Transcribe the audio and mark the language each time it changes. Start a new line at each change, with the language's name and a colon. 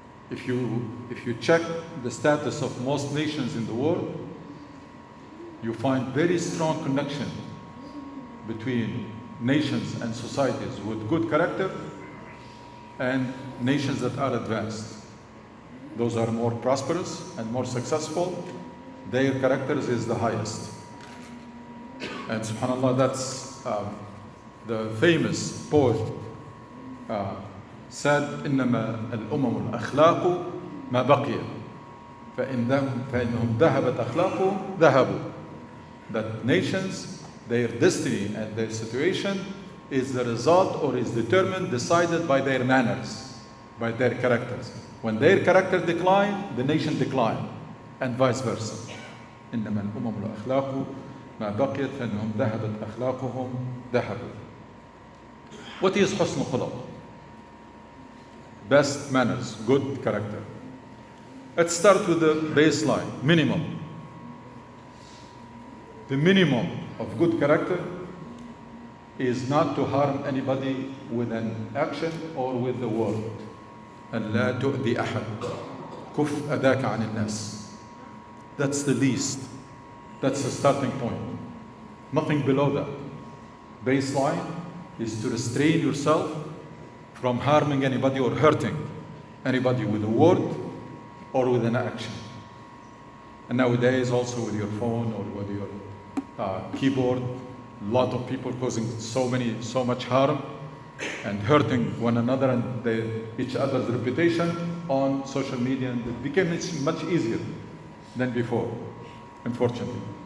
English: If you check the status of most nations in the world, you find very strong connection between nations and societies with good character and nations that are advanced. Those are more prosperous and more successful. Their characters is the highest. And subhanAllah, that's the famous poet said,
Arabic: إِنَّمَا الْأُمَمُ الْأَخْلَاقُ مَا بَقِيَ فَإِنَّهُمْ ذَهَبَتْ أَخْلَاقُ ذَهَبُوا.
English: That nations, their destiny and their situation is the result or is decided by their manners, by their characters. When their character decline, the nation decline, and vice versa.
Arabic: إنما الأمم الأخلاق ما بقيت فإنهم ذهبت أخلاقهم ذهبوا.
English: What is
Arabic: حسن الخلق?
English: Best manners, good character. Let's start with the baseline, minimum. The minimum of good character is not to harm anybody with an action or with the word.
Arabic: أن لا تؤذي أحد كف أداك عن الناس.
English: That's the least. That's the starting point. Nothing below that. Baseline is to restrain yourself from harming anybody or hurting anybody with a word or with an action. And nowadays also with your phone or with your keyboard, a lot of people causing so much harm and hurting one another and each other's reputation on social media, and it became much easier than before, unfortunately.